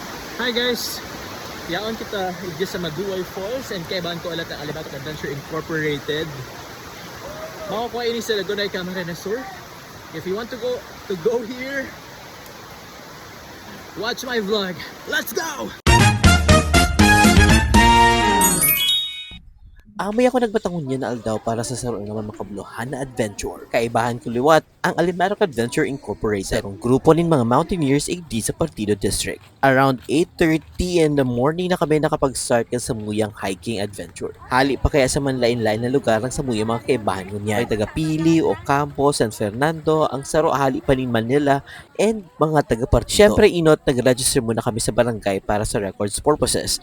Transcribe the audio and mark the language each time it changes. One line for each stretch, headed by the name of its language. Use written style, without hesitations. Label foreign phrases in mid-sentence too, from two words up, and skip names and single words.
English: Hi guys!
Bikol: Yaon kita igdi sa Maduoy Falls and kaibahan ko alat ang Alimatok Adventure Incorporated. Makukuha ini sa Lagunay Camarines Sur.
English: If you want to go here, watch my vlog. Let's go!
Bikol: Amay ako nagbatangon niya na aldaw para sa saro naman makabuluhan na adventure. Kaibahan ko liwat ang Alimatok Adventure Incorporated. Sarong grupo nin mga mountaineers igdi sa Partido District.
English: Around 8:30 in the morning
Bikol: na kami nakapag-start ka sa muyang
English: hiking adventure.
Bikol: Hali pa kaya sa manlain-lain na lugar ng sa muyang mga kaibahan ko niya. Ay taga Pili, Ocampo, San Fernando, ang saro hali pa nin Manila, and mga taga Partido. Siyempre inot, nag-register muna kami sa barangay para sa
English: records purposes.